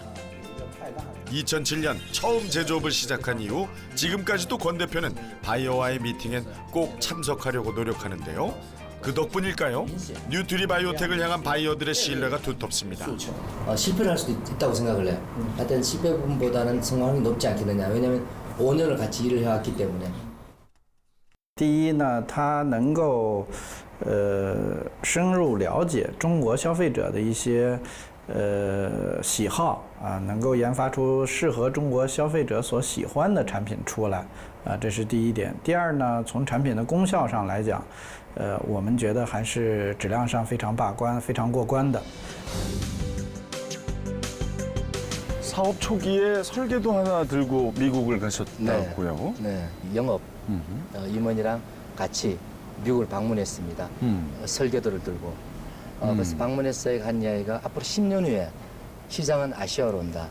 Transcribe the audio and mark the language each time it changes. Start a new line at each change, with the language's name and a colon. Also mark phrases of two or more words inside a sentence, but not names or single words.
Korean: 2007년 처음 제조업을 시작한 이후 지금까지도 권 대표는 바이오와의 미팅엔 꼭 참석하려고 노력하는데요. 그 덕분일까요? 뉴트리 바이오텍을 향한 바이어들의 신뢰가 두텁습니다. 실패를 할 수도 있다고 생각을 해요. 하여튼 실패 부분보다는 성공률이 높지 않겠느냐. 왜냐하면 5년을 같이 일을 해왔기 때문에.
Chinese: 第一呢，它能够深入了解中国消费者的一些喜好啊，能够研发出适合中国消费者所喜欢的产品出来啊，这是第一点。第二呢，从产品的功效上来讲，我们觉得还是质量上非常把关、非常过关的。
Korean: 사업 초기에 설계도 하나 들고 미국을 가셨다고요? 네, 영업 임원이랑 같이 미국을 방문했습니다. 설계도를 들고. 그래서 방문했어요. 한 이야기가 앞으로 10년 후에 시장은 아시아로 온다.